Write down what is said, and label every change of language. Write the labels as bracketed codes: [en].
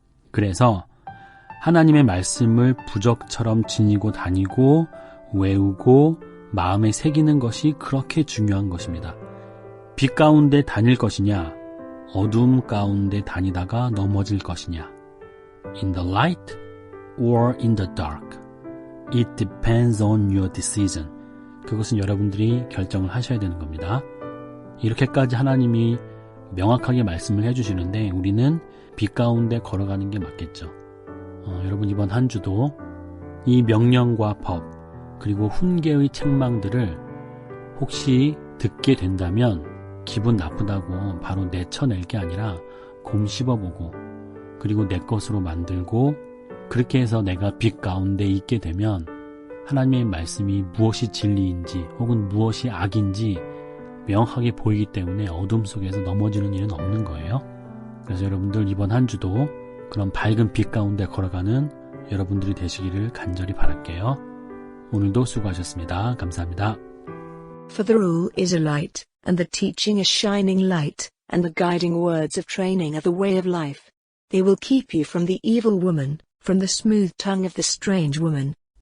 [ko] 그래서 하나님의 말씀을 부적처럼 지니고 다니고 외우고 마음에 새기는 것이 그렇게 중요한 것입니다. 빛 가운데 다닐 것이냐, 어둠 가운데 다니다가 넘어질 것이냐. [en] In the light or in the dark. It depends on your decision. [ko] 그것은 여러분들이 결정을 하셔야 되는 겁니다. 이렇게까지 하나님이 명확하게 말씀을 해주시는데 우리는 빛 가운데 걸어가는 게 맞겠죠. 여러분, 이번 한 주도 이 명령과 법 그리고 훈계의 책망들을 혹시 듣게 된다면 기분 나쁘다고 바로 내쳐낼 게 아니라 곰 씹어보고 그리고 내 것으로 만들고 그렇게 해서 내가 빛 가운데 있게 되면 하나님의 말씀이 무엇이 진리인지 혹은 무엇이 악인지 명확하게 보이기 때문에 어둠 속에서 넘어지는 일은 없는 거예요. 그래서 여러분들 이번 한 주도 그런 밝은 빛 가운데 걸어가는 여러분들이 되시기를 간절히 바랄게요. 오늘도 수고하셨습니다. 감사합니다. [en] For the rule is a light, and the teaching a shining light, and the guiding words of training are the way of life. They will keep you from the evil woman, from the smooth tongue of the strange woman.